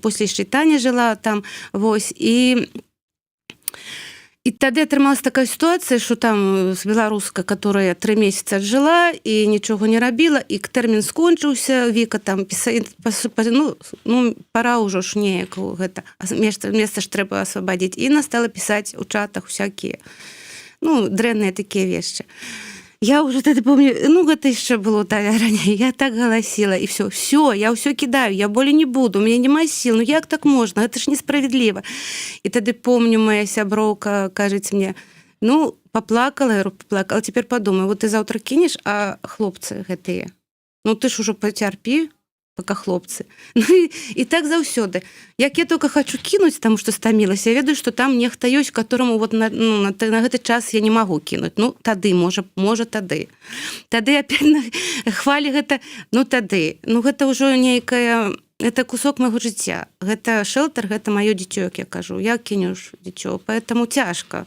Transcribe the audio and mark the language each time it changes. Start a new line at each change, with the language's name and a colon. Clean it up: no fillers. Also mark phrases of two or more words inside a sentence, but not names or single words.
Belarusian: После яшчэ Таня жыла там, вось, і тады атрымалась такая сітуацыя, што там беларуска, которая 3 месяца жыла і нічога не рабіла, і тэрмін скончыўся, Віка там пісала, ну, пора ўжо ж неяк гэта, месца ж трэба асвабадзіць. І она стала пісаць у чатах всякие, ну, дрэнныя такія вещи. Я уже тады помню, ну, гэта яшчэ было раней, я так галасіла, і все, я ўсё кідаю, я болей не буду,
Russian: у меня
Belarusian: няма сил, ну як так можна, гэта ж несправедліва. І тады помню, моя сяброўка кажыць мне, ну, поплакала, я говорю, поплакала, цяпер подумай, вот ты заўтра кінеш, а хлопцы гэтыя, ну, ты ж ужо пацярпі, пока хлопцы. Ну, і так заўсёды. Як я только хочу кінуць, таму што стамілася, я ведаю, што там нехта ёсць, которому вот на гэты час я не магу кінуць. Ну, тады, можа тады. Тады опять хвалі гэта, ну, тады. Ну, гэта ўжо нейкая,
Russian: это кусок
Belarusian: майго жыцця. Гэта шэлтер, гэта маё дзіцё, як я кажу. Я кіню дзіцё, поэтому цяжка.